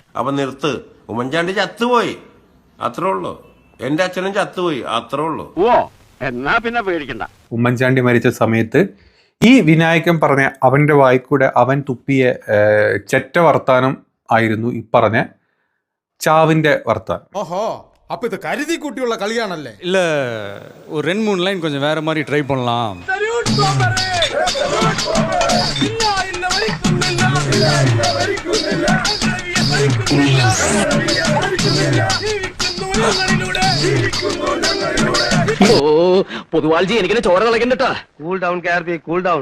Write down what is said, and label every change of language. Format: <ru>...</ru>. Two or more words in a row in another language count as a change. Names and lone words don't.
<ml>അപ്പൊ നിർത്ത്. ഉമ്മൻചാണ്ടി ചത്തുപോയി, അത്രേ ഉള്ളൂ. എന്റെ അച്ഛനും ചത്തുപോയി, അത്രേ ഉള്ളൂ. ഓ എന്നാ പിന്നെ പേടിക്കണ്ട. ഉമ്മൻചാണ്ടി മരിച്ച സമയത്ത് ഈ വിനായകൻ പറഞ്ഞ അവന്റെ വായിക്കൂടെ അവൻ തുപ്പിയ ചെറ്റ വർത്താനം ആയിരുന്നു ഈ പറഞ്ഞ ചാവിന്റെ വർത്താനം. ഓഹോ,</ml> <ta>அப்ப இது கருதி கூட்டியுள்ள கல்யாணம்ல இல்ல. ஒரு 2-3 லைன் கொஞ்சம் வேற மாதிரி ட்ரை பண்ணலாம்.</ta> <ml>പൊതുവാൾജി എനിക്കിനെ ചോര കളക്കണ്ടട്ടാ.</ml> <en>cool down KRP, cool down.</en>